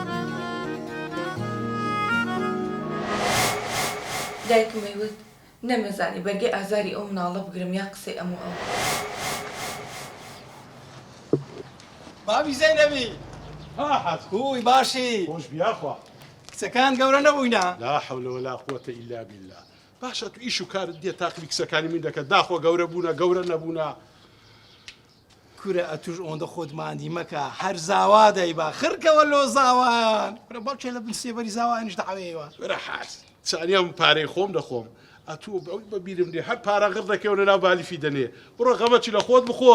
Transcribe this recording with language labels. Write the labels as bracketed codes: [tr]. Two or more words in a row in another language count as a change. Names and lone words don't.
[ckb] دایکم وت نەمەزانی بەرگەی ئازاری ئەو مناڵە بگرم یا قسەی ئەمە ئەو. بابی زەینەبی هات هوی باشی خۆش بیاخوا کچەکان گەورە نەبووینە؟ [ar] لا حول ولا قوة إلا بالله. [ckb] باشە تو ئیش و کارت دێ تاقلی کچەکانی من دەکەت داخۆ گەورە بوونە گەورە نەبوونە. کورە ئەتوش ئەوەندە خۆت ماندی مەکە هەر زاوا دەیبا خرکەوە لۆ زاوایان کورە بەڵکێ لە بن سێبەری زاوایانش دەعەوێیەوە. وەرە حاج چانیام پارەی خۆم دەخۆم ئەتوو بەبیرم دێ هەر پارە غڕ دەکەونە ناو بالیفی دەنێ بڕۆ غەمەچی لە خۆت بخۆ.